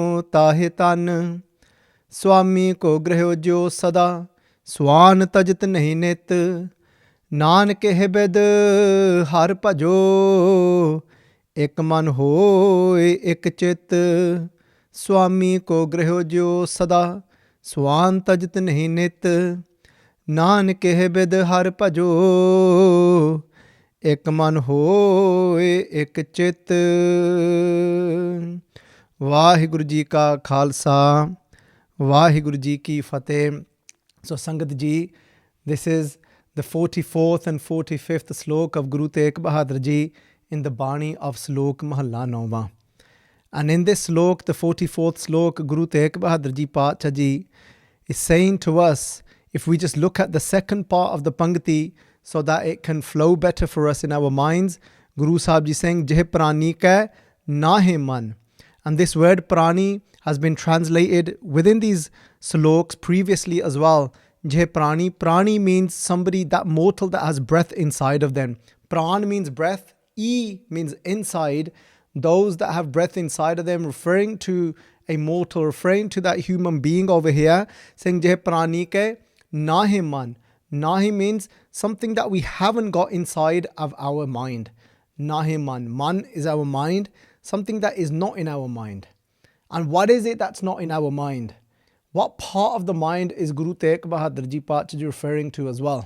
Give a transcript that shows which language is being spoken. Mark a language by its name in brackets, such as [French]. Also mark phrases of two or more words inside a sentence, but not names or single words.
[Punjabi] ਤਾਹਿ ਤਨ ਸੁਆਮੀ ਕੋ ਗ੍ਰਹਿਓ ਜਿਉ ਸਦਾ ਸੁਆਨ ਤਜਤ ਨਹੀਂ ਨਿਤ ਨਾਨਕ ਇਹ ਬਿਦ ਹਰ ਭਜੋ ਇਕ ਮਨ ਹੋਏ ਇਕ ਚਿਤ ਸੁਆਮੀ ਕੋ ਗ੍ਰਹਿਓ ਜਿਉ ਸਦਾ ਸੁਆਨ ਤਜਤ ਨਹੀਂ ਨਿਤ ਨਾਨਕ ਇਹ ਬਿਦ ਹਰ ਭਜੋ ਇਕ ਮਨ ਹੋਏ ਇਕ ਚਿਤ। ਵਾਹਿਗੁਰੂ ਜੀ ਕਾ ਖਾਲਸਾ ਵਾਹਿਗੁਰੂ ਜੀ ਕੀ ਫਤਿਹ। [English] So Sangat ji, this is the 44th and 45th Salok of Guru Tegh Bahadur Ji in the Bani of Salok Mehalla 9. And in this Salok, the 44th Salok, Guru Tegh Bahadur Ji Pacha Ji is saying to us, if we just look at the second part of the Pangti so that it can flow better for us in our minds, Guru Sahib Ji saying, [Punjabi] ਜੇਹ ਪ੍ਰਾਣੀ ਕਾ ਨਾਹੀ ਮਨ. [English] And this word praanee has been translated within these Saloks previously as well. [Punjabi] ਜੇਹ ਪ੍ਰਾਣੀ. [English] Praanee means somebody, that mortal that has breath inside of them. Praan means breath. E means inside. Those that have breath inside of them, referring to a mortal, referring to that human being over here, saying [Punjabi] ਜੇਹ ਪ੍ਰਾਣੀ ਕੇ ਨਾਹੀ ਮਨ. [English] Naahi means something that we haven't got inside of our mind. [Punjabi] ਨਾਹੀ ਮਨ. [English] Man is our mind. Something that is not in our mind. And what is it that's not in our mind? What part of the mind is Guru Tegh Bahadur Ji Pacha Ji referring to as well?